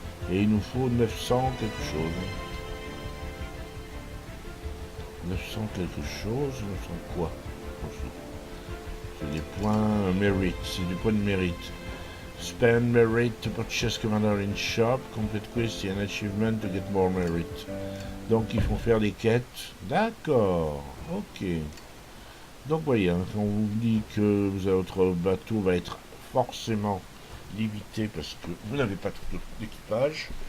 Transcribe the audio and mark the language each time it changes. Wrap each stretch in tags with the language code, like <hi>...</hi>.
<fr>Et il nous faut 900 quelque chose. 900 quelque chose, 900 quoi? C'est des points mérite, c'est des points de mérite.</fr> <en>Spend merit to purchase commander in shop, complete quest and achievement to get more merit.</en> <fr>Donc ils font faire des quêtes. D'accord, ok. Donc voyez, hein, quand on vous dit que votre bateau va être forcément limité parce que vous n'avez pas tout d'équipage.</fr>